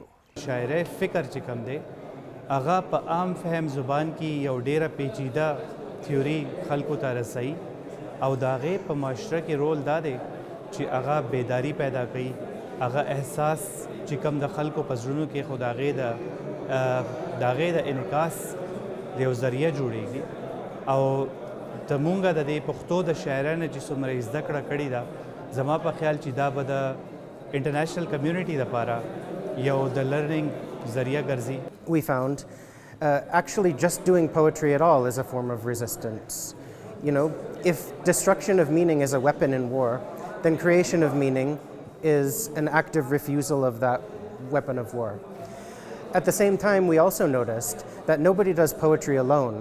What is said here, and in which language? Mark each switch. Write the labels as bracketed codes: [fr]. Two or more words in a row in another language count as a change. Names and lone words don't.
[ps] شاعرۍ فکر چې کوم دی هغه په عام فهم زبان کې یو ډیره پیچیده تیوري خلکو ته رسوي، او د هغې په معاشره کې رول دا دی چې هغه بیداری پیدا کوي، هغه احساس چې کوم د خلکو په زړونو کې خو د هغې د انعکاس د یو ذریعه جوړېږي. او زمونږ د دې پښتو د شاعرانو چې څومره زده کړه کړې ده، زما په خیال چې دا به د [en] international community [ps] دپارا یو د لرننگ ذریعہ گرزی. [en] We found actually just doing poetry at all is a form of resistance. You know, if destruction of meaning is a weapon in war, then creation of meaning is an active refusal of that weapon of war. At the same time, we also noticed that nobody does poetry alone.